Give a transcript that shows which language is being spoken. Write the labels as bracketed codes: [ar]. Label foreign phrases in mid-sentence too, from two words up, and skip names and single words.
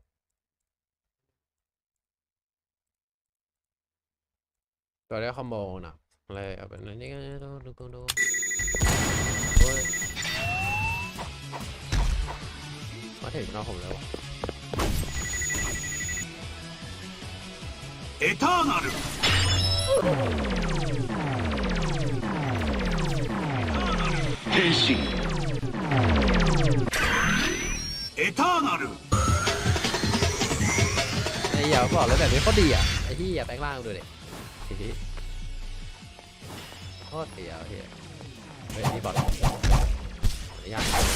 [th] ตัวได้คอมโบนะอะไรเอาเป็นนี้กันดูโอ้ยมาถึงเราผมแล้ว [ja] エターナル変身エターナル [th] ไอ้เหี้ยบอกเลยแบบนี้โคตรดีอ่ะไอ้ที่แปลงร่างดูดิโคตรเดียวเฮียเฮ้ยนี่บอทยาก